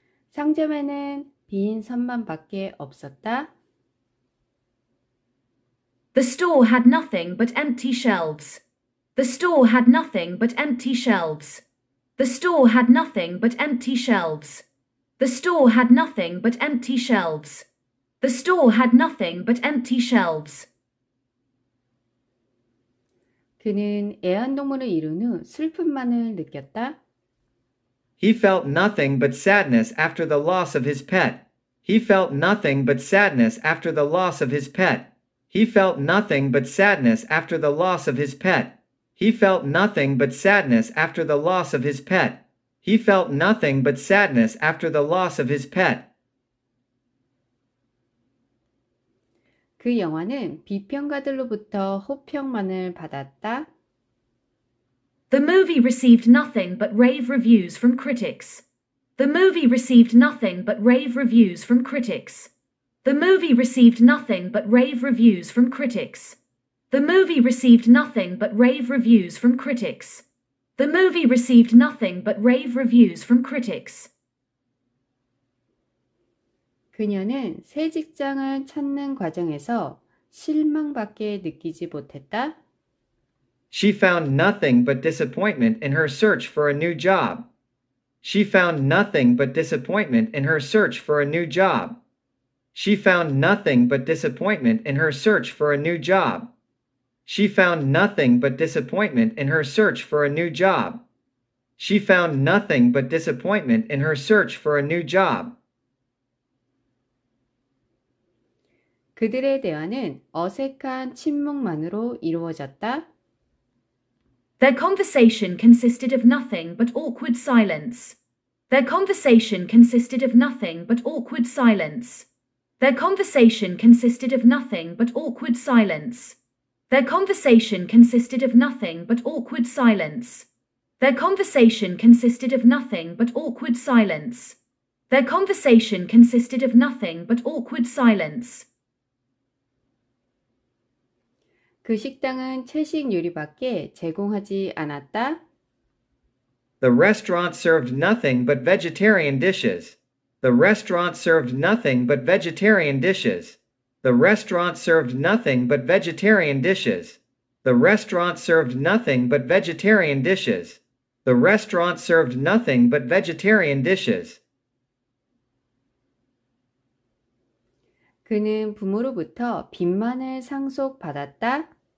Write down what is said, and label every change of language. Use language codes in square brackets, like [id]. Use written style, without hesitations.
[ko] 상점에는 빈 선만 밖에 없었다. [en] The store had nothing but empty shelves. The store had nothing but empty shelves. The store had nothing but empty shelves. The store had nothing but empty shelves. The store had nothing but empty shelves. [ko] 그는 애완동물을 잃은 후 슬픔만을 느꼈다. [en] He felt nothing but sadness after the loss of his pet. He felt nothing but sadness after the loss of his pet. He felt nothing but sadness after the loss of his pet. He felt nothing but sadness after the loss of his pet. He felt nothing but sadness after the loss of his pet. [ko] 그 영화는 비평가들로부터 호평만을 받았다. [en] The movie received nothing but rave reviews from critics. The movie received nothing but rave reviews from critics. The movie received nothing but rave reviews from critics. The movie received nothing but rave reviews from critics. The movie received nothing but rave reviews from critics. [ko] 그녀는 새 직장을 찾는 과정에서 실망밖에 느끼지 못했다. [en] She found nothing but disappointment in her search for a new job. She found nothing but disappointment in her search for a new job. She found nothing but disappointment in her search for a new job. She found nothing but disappointment in her search for a new job. She found nothing but disappointment in her search for a new job. [ko] 그들의 대화는 어색한 침묵만으로 이루어졌다. [en] Their conversation consisted of nothing but awkward silence. Their conversation consisted of nothing but awkward silence. Their conversation consisted of nothing but awkward silence. Their conversation consisted of nothing but awkward silence. Their conversation consisted of nothing but awkward silence. Their conversation consisted of nothing but awkward silence. [ko] 그 식당은 채식 요리밖에 제공하지 않았다. [en] The restaurant served nothing but vegetarian dishes. The restaurant served nothing but vegetarian dishes. The restaurant served nothing but vegetarian dishes. The restaurant served nothing but vegetarian dishes. The restaurant served nothing but vegetarian dishes. [ko] 그는 부모로부터 빚만을 상속받았다.